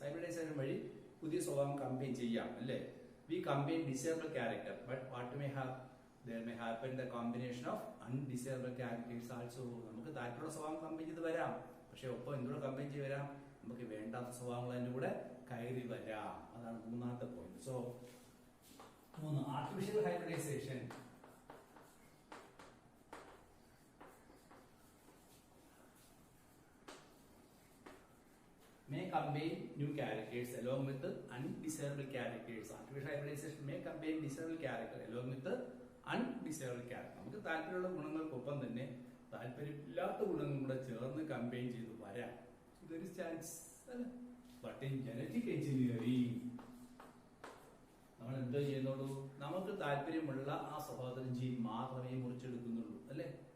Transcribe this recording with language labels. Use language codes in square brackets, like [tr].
[ml] Hybridisation വഴി പുതിയ സ്വഭാവം കമ്പൈൻ ചെയ്യാം അല്ലേ? [en] We combine desirable character but what may have there may happen the combination of undesirable characters also. [ml] നമുക്ക് താല്പര്യമുള്ള സ്വഭാവം കമ്പൈൻ ചെയ്ത് വരാം. പക്ഷെ ഒപ്പം എന്തുകൂടെ കമ്പൈൻ ചെയ്ത് വരാം? നമുക്ക് വേണ്ടാത്ത സ്വഭാവങ്ങൾ അതിന്റെ കൂടെ കയറി വരാം. അതാണ് മൂന്നാമത്തെ point. [en] So 3 artificial hybridization may combine new characters along with the undesirable characters. Artificial hybridization may combine desirable character along with the undesirable character. [ml] നമുക്ക് താല്പര്യമുള്ള ഗുണങ്ങൾക്കൊപ്പം തന്നെ താല്പര്യമില്ലാത്ത ഗുണങ്ങളും കൂടെ ചേർന്ന് കമ്പൈൻ ചെയ്ത് വരാം. ഇതൊരു ചാൻസ് അല്ല. [en] but in genetic engineering [ml] നമ്മൾ എന്തോ ചെയ്യുന്നുള്ളൂ, നമുക്ക് താല്പര്യമുള്ള ആ സ്വഭാവത്തിന് ജീൻ മാത്രമേ മുറിച്ചെടുക്കുന്നുള്ളൂ അല്ലെ.